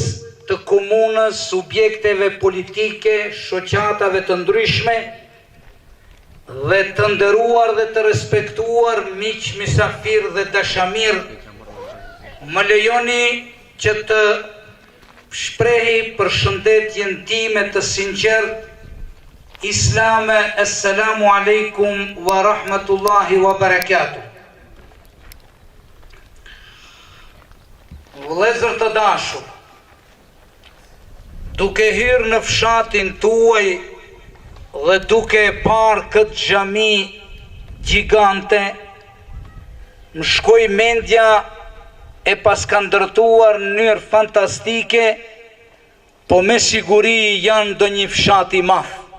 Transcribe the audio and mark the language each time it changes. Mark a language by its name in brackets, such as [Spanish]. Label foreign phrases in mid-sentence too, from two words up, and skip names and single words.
[Albanian] të komunës, subjekteve politike, shoqatave të ndryshme, dhe të nderuar dhe të respektuar miq, mysafir dhe dashamir, më lejoni që të shprehi përshëndetjen time të sinqert islame. [Arabic] السلام عليكم ورحمة الله وبركاته. [Albanian] Vëllezër të dashur, duke hyrë në fshatin tuaj dhe duke parë këtë xhami gjigante, më shkoi mendja e paska ndërtuar në mënyrë fantastike, po me siguri janë ndonjë fshat i madh.